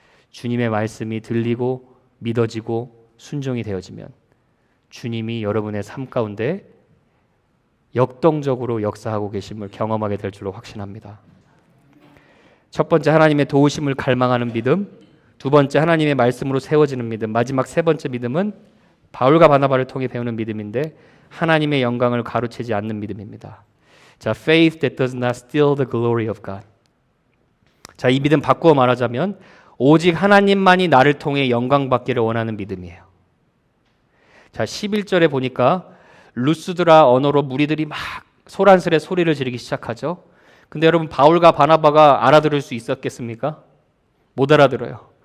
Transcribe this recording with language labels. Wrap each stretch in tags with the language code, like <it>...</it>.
<ko>주님의 말씀이 들리고 믿어지고 순종이 되어지면 주님이 여러분의 삶 가운데 역동적으로 역사하고 계심을 경험하게 될 줄로 확신합니다. 첫 번째, 하나님의 도우심을 갈망하는 믿음. 두 번째, 하나님의 말씀으로 세워지는 믿음. 마지막 세 번째 믿음은 바울과 바나바를 통해 배우는 믿음인데 하나님의 영광을 가로채지 않는 믿음입니다.</ko> <en>자, faith that does not steal the glory of God.</en> <ko>자, 이 믿음 바꾸어 말하자면 오직 하나님만이 나를 통해 영광 받기를 원하는 믿음이에요. 자, 11절에 보니까 루스드라 언어로 무리들이 막 소란스레 소리를 지르기 시작하죠. 근데 여러분, 바울과 바나바가 알아들을 수 있었겠습니까? 못 알아들어요.</ko>